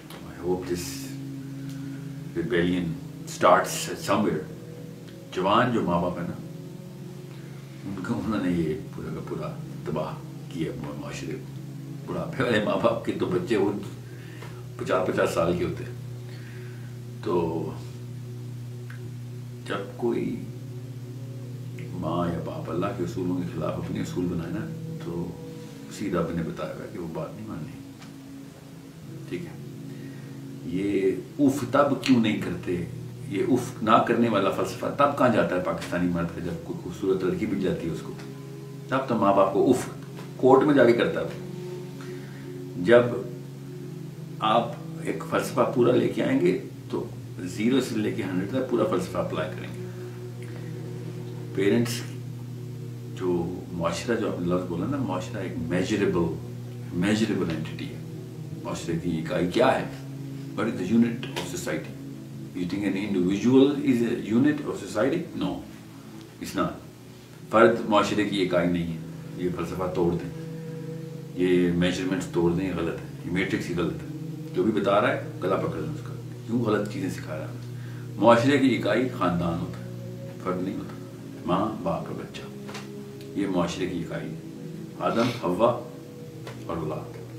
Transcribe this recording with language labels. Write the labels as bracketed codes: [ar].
[en] I hope this rebellion starts somewhere. [ur] جوان جو ماں باپ ہے نا، ان کو انہوں نے یہ پورا کا پورا تباہ کیا معاشرے کو. بڑھاپے والے ماں باپ کے تو بچے وہ 50 سال کے ہوتے ہیں. تو جب کوئی ماں یا باپ اللہ کے اصولوں کے خلاف اپنے اصول بنائے نا، تو سیدھا رب نے بتایا ہوا کہ وہ بات نہیں ماننی. ٹھیک ہے، یہ اف تب کیوں نہیں کرتے؟ یہ اف نہ کرنے والا فلسفہ تب کہاں جاتا ہے پاکستانی مرد کا؟ جب کوئی خوبصورت لڑکی مل جاتی ہے اس کو، تب تو ماں باپ کو اف کورٹ میں جا کے کرتا ہے. جب آپ ایک فلسفہ پورا لے کے آئیں گے تو 0 سے لے کے 100 تک پورا فلسفہ اپلائی کریں گے. پیرنٹس جو معاشرہ، جو آپ نے لفظ بولا نا، معاشرہ ایک میجریبل اینٹیٹی ہے. معاشرے کی اکائی کیا ہے؟ [en] What is the unit of society? You think an individual is a unit of society? No, it's not. [ur] فرد معاشرے کی اکائی نہیں ہے. یہ فلسفہ توڑ دیں، یہ میجرمنٹس توڑ دیں، یہ غلط ہے. یہ میٹرکس ہی غلط ہے. جو بھی بتا رہا ہے گلا پکڑ لیں اس کا. کیوں غلط چیزیں سکھا رہا ہے؟ معاشرے کی اکائی خاندان ہوتا ہے، فرد نہیں ہوتا. ماں باپ کا بچہ، یہ معاشرے کی اکائی ہے. آدم، حوا اور اولاد.